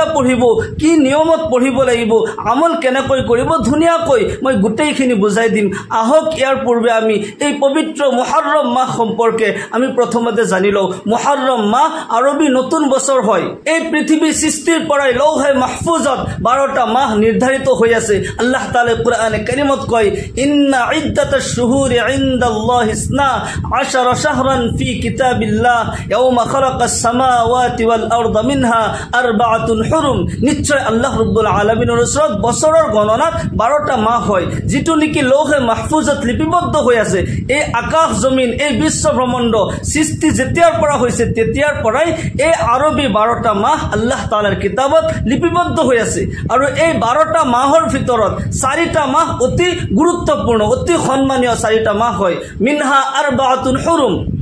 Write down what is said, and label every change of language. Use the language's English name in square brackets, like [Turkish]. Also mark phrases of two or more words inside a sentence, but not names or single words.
[Assamese] পঢ়িব কি নিয়মত পঢ়িব লাগিব আমল কেনেকৈ কৰিব ধুনীয়াকৈ মই গোটেইখিনি বুজাই দিম আহক ইয়াৰ পূৰ্বে আমি এই পবিত্ৰ মুহৰৰম মাহ সম্পৰ্কে আমি প্ৰথমতে জানি লওঁ মুহৰৰম মাহ আৰবী নতুন বছৰ হয় এই পৃথিৱী সৃষ্টিৰ পৰাই লৌহে মাহফুজত 12টা মাহ নিৰ্ধাৰিত হৈ আছে আল্লাহ তাআলা কুরআনে কাৰিমত কয় [Arabic] إن عدة الشهور عند الله 12 شهرا في كتاب الله يوم خلق السماوات والأرض منها أربعة حرم [Assamese] নিশ্চয় আল্লাহ রাব্বুল আলামিনৰ ওচৰত বছৰৰ গণনাত 12টা মাহ হয় যেটো নেকি লৌহে মাহফুজত লিপিবদ্ধ হৈ আছে এই আকাশ জমিন এই বিশ্ব ব্ৰহ্মাণ্ড সৃষ্টি যেতিয়াৰ পৰা হৈছে তেতিয়াৰ পৰাই এই আৰবী 12টা মাহ আল্লাহ তাআলাৰ কিতাবত লিপিবদ্ধ হৈ আছে আৰু এই 12টা মাহৰ ভিতৰত 4টা মাহ অতি গুৰুত্বপূৰ্ণ অতি সন্মানীয় 4টা মাহ হয় [Arabic] منها أربعة حرم